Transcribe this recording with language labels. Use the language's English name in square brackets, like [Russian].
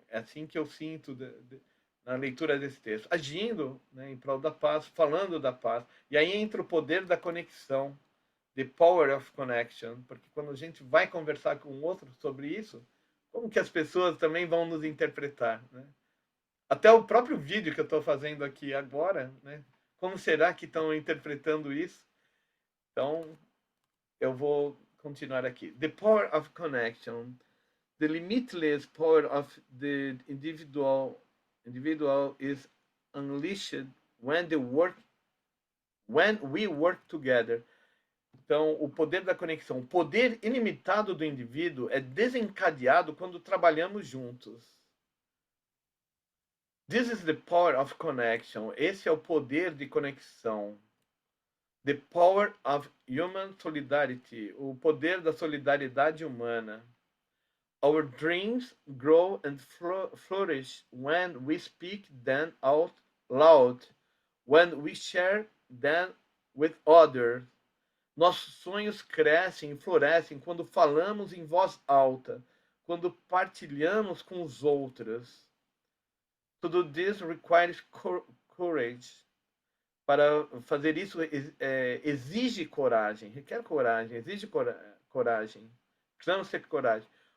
[Portuguese] É assim que eu sinto na leitura desse texto, agindo, né, em prol da paz, falando da paz, e aí entra o poder da conexão, [English] the power of connection, [Portuguese] porque quando a gente vai conversar com outro sobre isso, como que as pessoas também vão nos interpretar, né? Até o próprio vídeo que eu estou fazendo aqui agora, né? Como será que estão interpretando isso? Então, eu vou continuar aqui. [English] The power of connection. The limitless power of the individual is unleashed when we work together. [Portuguese] Então, o poder da conexão, o poder ilimitado do indivíduo é desencadeado quando trabalhamos juntos. [English] This is the power of connection. [Portuguese] Esse é o poder de conexão. [English] The power of human solidarity. [Portuguese] O poder da solidariedade humana. [English] Our dreams grow and flourish when we speak them out loud, when we share them with others. [Portuguese] Nossos sonhos crescem e florescem quando falamos em voz alta, quando partilhamos com os outros. [English] To do this requires courage. [Portuguese] Para fazer isso exige coragem, requer coragem, exige coragem. Precisamos ter coragem.